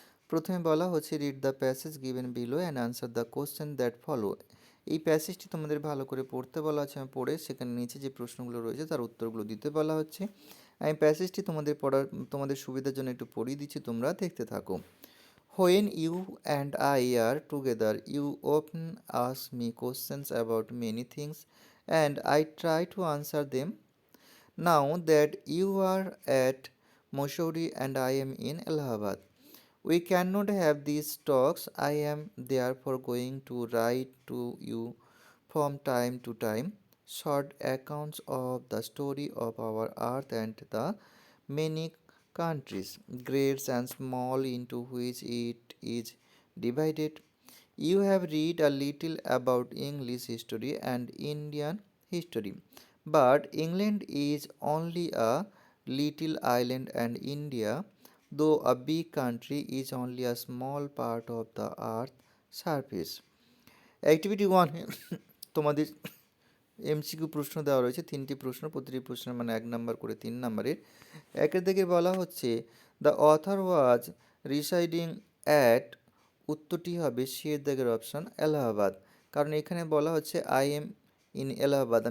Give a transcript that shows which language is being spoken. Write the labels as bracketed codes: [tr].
[bn] প্রথমে বলা হচ্ছে [en] Read the passage given below and answer the question that follow. [bn] এই প্যাসেজটি তোমাদের ভালো করে পড়তে বলা আছে, আমি পড়ে সেখানে নিচে যে প্রশ্নগুলো রয়েছে তার উত্তরগুলো দিতে বলা হচ্ছে। আমি প্যাসেজটি তোমাদের সুবিধার জন্য একটু পড়িয়ে দিচ্ছি, তোমরা দেখতে থাকো। [en] When you and I are together, you often ask me questions about many things, and I try to answer them. Now that you are at Mussoorie and I am in Allahabad, we cannot have these talks. I am therefore going to write to you from time to time short accounts of the story of our earth and the many countries, great and small, into which it is divided. You have read a little about English history and Indian history, but England is only a little island and India, though a big country, is only a small part of the earth's surface. [bn] Activity 1 তোমাদের MCQ প্রশ্ন দেওয়া রয়েছে, 3টি প্রশ্ন, প্রতিটি প্রশ্নের মানে 1 number করে 3 নাম্বারের। একের দিকে বলা হচ্ছে [en] the author was residing at, [bn] উত্তরটি হবে সি এর দিকের অপশান এলাহাবাদ, কারণ এখানে বলা হচ্ছে [en] I am in Allahabad.